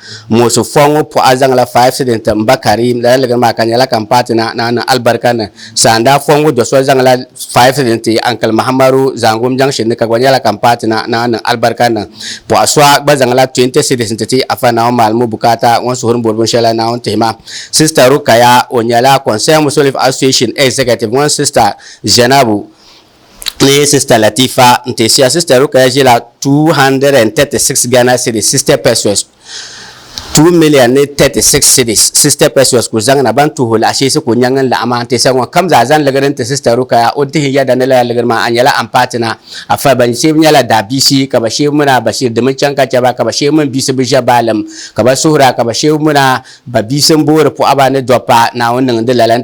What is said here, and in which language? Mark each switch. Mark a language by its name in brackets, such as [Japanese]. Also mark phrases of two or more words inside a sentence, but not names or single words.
[Dagbani] moosu fɔŋ pɔɣa zaŋla 5 cedis ti mba karim lala ligiri maa ka nyɛla kan paatina Naawuni albarka niŋ saandaa fɔŋ do so zaŋla 5 cedis ti Uncle Mahamadu Zangum Junction ka gba nyɛla kan paatina Naawuni niŋ albarka niŋ pɔɣa so gba zaŋla 20 cedis ti afa Naawuni maalimu bukata ŋɔ suhuri bori bin sheela Naawuni tihima Sister Rukaya o nyɛla Concern Muslim Association Executive ŋɔ Sister Zainabu ni Sister Latifa n ti siya Sister Rukaya ʒila 236 Ghana cedis 60 pesos 2,036 cedis 60 pesos ku zaŋna ban tuhu laɣashee ku nyɛŋ laɣama n ti sa ŋɔ kam zaa zaŋ ligiri n ti Sister Rukaya o dihi yɛda ni lala ligiri maa a nyɛla an paatina afa ban sheebu nyɛla daabisi ka ba sheebu muna Bashir dimi chɛŋ ka chɛba ka ba sheebu min bisi bi ʒɛ baalim ka ba suhura ka ba sheebu muna ba bisi n boori pɔɣaba ni dɔpa Naawuni niŋ di lala n